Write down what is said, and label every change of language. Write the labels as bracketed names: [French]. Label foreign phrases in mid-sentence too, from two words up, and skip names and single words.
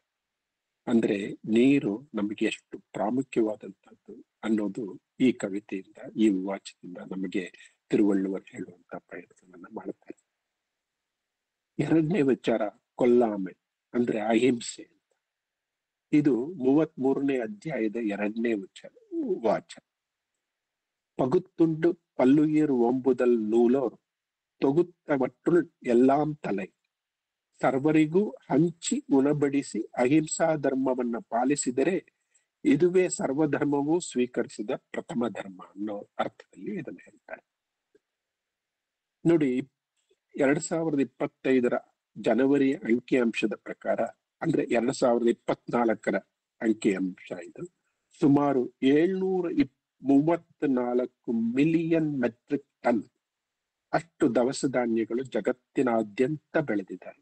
[Kannada] ಅಂದ್ರೆ ನೀರು ನಮಗೆ ಎಷ್ಟು ಪ್ರಾಮುಖ್ಯವಾದಂತದ್ದು ಅನ್ನೋದು ಈ ಕವಿತೆಯಿಂದ, ಈ ವಾಚನದಿಂದ ನಮಗೆ ತಿರುವಳ್ಳುವರು ಹೇಳುವಂತ ಪ್ರಯತ್ನವನ್ನ ಮಾಡ್ತಾರೆ. ಎರಡನೇ ವಿಚಾರ ಕೊಲ್ಲಾಮೆ, ಅಂದ್ರೆ ಅಹಿಂಸೆ ಅಂತ. ಇದು 33ನೇ ಅಧ್ಯಾಯದ 2ನೇ ವಾಚ. [Tamil] பகுத்துண்டு பல்லுயிர் ஓம்புதல் நூலோர் தொகுத்தவற்றுள் எல்லாம் [Kannada] ತಲೆ, ಸರ್ವರಿಗೂ ಹಂಚಿ ಉಣಬಡಿಸಿ ಅಹಿಂಸಾ ಧರ್ಮವನ್ನ ಪಾಲಿಸಿದರೆ ಇದುವೇ ಸರ್ವಧರ್ಮವೂ ಸ್ವೀಕರಿಸಿದ ಪ್ರಥಮ ಧರ್ಮ ಅನ್ನೋ ಅರ್ಥದಲ್ಲಿ ಇದನ್ನು ಹೇಳ್ತಾರೆ. ನೋಡಿ, 2025 ಜನವರಿ ಅಂಕಿಅಂಶದ ಪ್ರಕಾರ, ಅಂದ್ರೆ 2024 ಅಂಕಿಅಂಶ ಇದು, ಸುಮಾರು 734 [English] million metric ton [Kannada] ಅಷ್ಟು ದವಸ ಧಾನ್ಯಗಳು ಜಗತ್ತಿನಾದ್ಯಂತ ಬೆಳೆದಿದ್ದಾರೆ.